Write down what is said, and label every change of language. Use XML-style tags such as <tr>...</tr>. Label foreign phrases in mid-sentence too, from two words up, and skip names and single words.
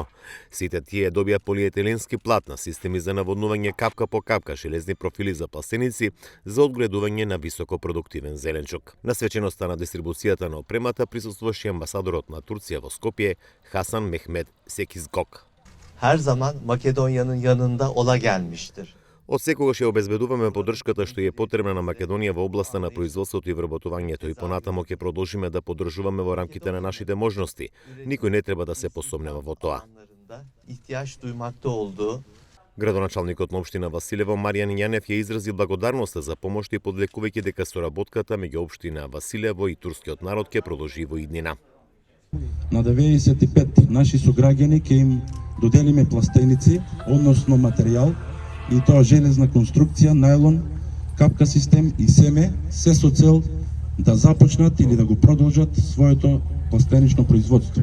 <mk>Сите тие добија полиетиленски платна, системи за наводнување капка по капка, железни профили за пластеници за одгледување на високопродуктивен зеленчук. На свеченоста на дистрибуцијата на опремата присуствуваше амбасадорот на Турција во Скопје, Хасан Мехмед Секизгок.</mk> <tr>Her zaman Makedonya'nın yanında ola gelmiştir.</tr> <mk>Од секогаш ја обезбедуваме поддршката што е потребна на Македонија во областа на производството и вработувањето и понатамо ќе продолжиме да поддржуваме во рамките на нашите можности. Никој не треба да се посомнева во тоа.</mk> <tr>İhtiyaç duymakta olduğu</tr> <mk>Градоначалникот на општина Василево Маријан Јанев ја изрази благодарноста за помошта и подлекувајќи дека соработката меѓу општина Василево и турскиот народ ќе продолжи во иднина. На 95 наши сограѓани ќе им доделиме пластеници, односно материјал, и тоа железна конструкција, најлон, капка систем и семе, се со цел да започнат или да го продолжат своето пластенично производство.</mk>